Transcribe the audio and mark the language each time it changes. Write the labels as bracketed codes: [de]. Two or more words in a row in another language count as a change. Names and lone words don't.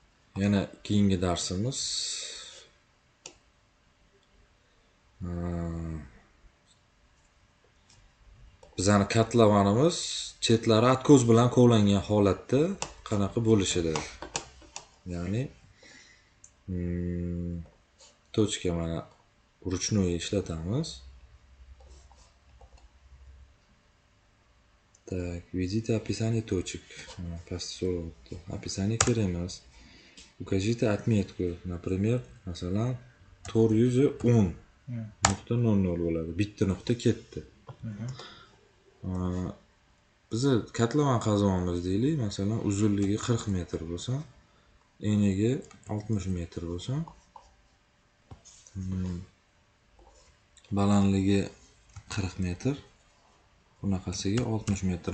[uz] Yana keyingi darsimiz bizning katlavanimiz chetlari atkoz bilan kovlangan holatda qanaqa bo'lishida. Ya'ni точка mana ручной ishlatamiz. [ru] Так, видите описание точек. [uz] Pastda so'rayapti. Описание kerak emas. [ru] Укажите отметку, например, [uz] masalan 410.00 bo'ladi. Bitta nuqta ketdi. Biz katlavan qazonamiz deylik, masalan, uzunligi 40 metr bo'lsa, eniga 60 metr bo'lsa, balandligi 40 metr, bunaqasiga 60 metr.